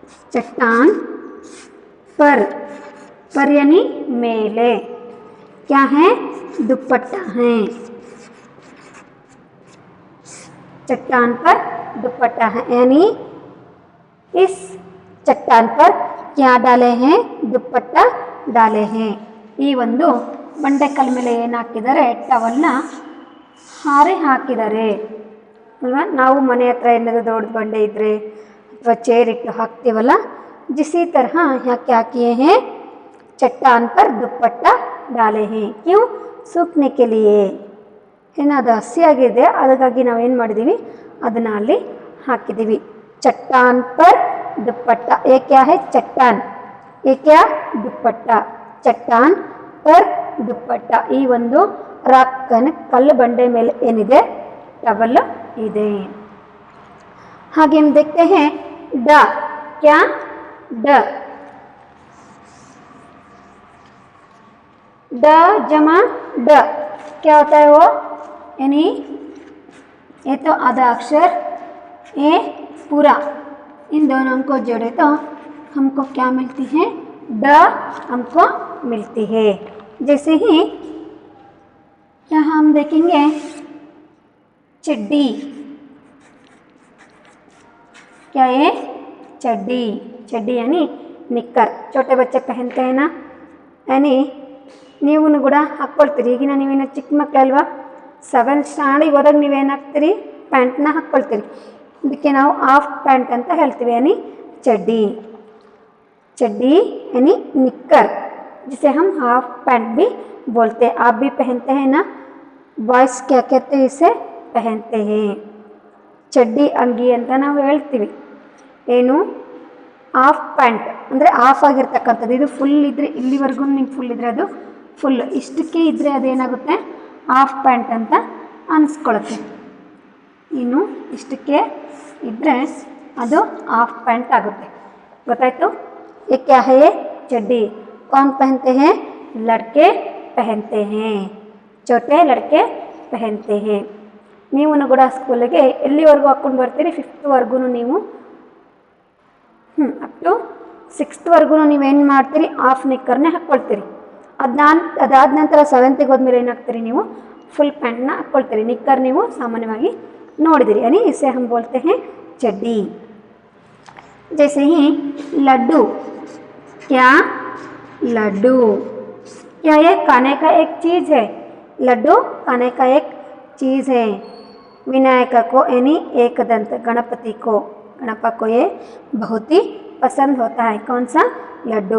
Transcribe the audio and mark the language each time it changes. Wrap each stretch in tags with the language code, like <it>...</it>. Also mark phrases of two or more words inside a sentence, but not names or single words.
<hi>चट्टान पर यानी मेले, क्या है, दुपट्टा है। चट्टान पर दुपट्टा है यानी इस चट्टान पर क्या डाले हैं, दुपट्टा डाले हैं।</hi> <kn>ಈ ಒಂದು ಬಂಡೆಕಲ್ ಮೇಲೆ ಏನು ಹಾಕಿದ್ದಾರೆ, ಟವಲ್ನ ಹಾರೆ ಹಾಕಿದ್ದಾರೆ ಅಲ್ವಾ. ನಾವು ಮನೆ ಹತ್ರ ಏನಾದರೂ ದೊಡ್ಡ ಬಂಡೆ ಇದ್ದರೆ ಅಥವಾ ಚೇರ್ ಇಟ್ಟು ಹಾಕ್ತೀವಲ್ಲ,</kn> <hi>जिसी तरह यहाँ क्या किए हैं, चट्टान पर दुपट्टा डाले हैं। क्यों, सूखने के लिए</hi> <kn>ಏನು ಅದು ಹಸಿಯಾಗಿದೆ, ಅದಕ್ಕಾಗಿ ನಾವೇನು ಮಾಡಿದ್ದೀವಿ, ಅದನ್ನ ಅಲ್ಲಿ ಹಾಕಿದ್ದೀವಿ।</kn> <hi>चट्टान पर दुपट्टा, ये क्या है, चट्टान, ये क्या, दुपट्टा। चट्टान पर दुपट्टा,</hi> <kn>ಈ ಒಂದು ರಾಕ್ ಕಲ್ಲು ಬಂಡೆ ಮೇಲೆ ಏನಿದೆ, ಟವಲ್ ಇದೆ।</kn> <hi>ಹಾಗೆ हम देखते हैं ड, क्या, ड, ड जमा ड, क्या होता है वो, यानी ये तो आधा अक्षर, ये पूरा, इन दोनों को जोड़े तो हमको क्या मिलती है, ड हमको मिलती है। जैसे ही यहाँ हम देखेंगे चड्डी, क्या है, चड्डी, चड्डी यानी निक्कर, छोटे बच्चे पहनते हैं ना, यानी</hi> <kn>ನೀವು ಕೂಡ ಹಾಕ್ಕೊಳ್ತೀರಿ। ಈಗಿನ ನೀವೇನು ಚಿಕ್ಕ ಮಕ್ಕಳಲ್ವಾ, 7th ಸ್ಟ್ಯಾಂಡರ್ಡ್ ಹೋದಾಗ ನೀವೇನು ಹಾಕ್ತೀರಿ, ಪ್ಯಾಂಟ್ನ ಹಾಕ್ಕೊಳ್ತೀರಿ, ಇದಕ್ಕೆ ನಾವು</kn> <en>half pant</en> <kn>ಅಂತ ಹೇಳ್ತೀವಿ,</kn> <hi>यानी चड्डी। चड्डी यानी निक्कर, जिसे हम</hi> <en>half pant</en> <hi>भी बोलते हैं। आप भी पहनते हैं ना, बॉयज़ क्या कहते हैं, इसे पहनते हैं, चड्डी अंगी</hi> <kn>ಅಂತ ನಾವು ಹೇಳ್ತೀವಿ। ಏನು,</kn> <en>half pant</en> <kn>ಅಂದರೆ ಹಾಫ್ ಆಗಿರ್ತಕ್ಕಂಥದ್ದು, ಇದು ಫುಲ್ ಇದ್ದರೆ ಇಲ್ಲಿವರೆಗೂ ನಿಮ್ಗೆ ಫುಲ್ ಇದ್ದರೆ ಅದು ಫುಲ್, ಇಷ್ಟಕ್ಕೆ ಇದ್ದರೆ ಅದೇನಾಗುತ್ತೆ,</kn> <en>half pant</en> <kn>ಅಂತ ಅನಿಸ್ಕೊಳುತ್ತೆ। ಇನ್ನು ಇಷ್ಟಕ್ಕೆ ಇದ್ದರೆ ಅದು</kn> <en>half pant</en> <kn>ಆಗುತ್ತೆ, ಗೊತ್ತಾಯ್ತು।</kn> <hi>ये क्या है, ये चड्डी, कौन पहनते हैं, लड़के पहनते हैं, छोटे लड़के पहनते हैं।</hi> <kn>ನೀವು ಕೂಡ ಸ್ಕೂಲಿಗೆ ಎಲ್ಲಿವರೆಗೂ ಹಾಕ್ಕೊಂಡು ಬರ್ತೀರಿ, 5th ವರೆಗೂ ನೀವು,</kn> <en>up to</en> <kn>6th ವರೆಗೂ ನೀವೇನು ಮಾಡ್ತೀರಿ,</kn> <en>half nicker</en> <kn>ಹಾಕ್ಕೊಳ್ತೀರಿ। ಅದಾದ ನಂತರ 7th ಹೋದ್ಮೇಲೆ ಏನು ಹಾಕ್ತೀರಿ, ನೀವು</kn> <en>full pant</en> <kn>ಹಾಕ್ಕೊಳ್ತೀರಿ। ನಿಕ್ಕರ್ ನೀವು ಸಾಮಾನ್ಯವಾಗಿ ನೋಡಿದಿರಿ,</kn> <hi>यानी इसे हम बोलते हैं चड्डी। जैसे ही लड्डू, क्या, लड्डू, क्या ये खाने का एक चीज़ है, लड्डू खाने का एक चीज़ है। विनायक को यानी एक दंत गणपति को, गणपा को ये बहुत ही पसंद होता है, कौन सा, लड्डू।</hi>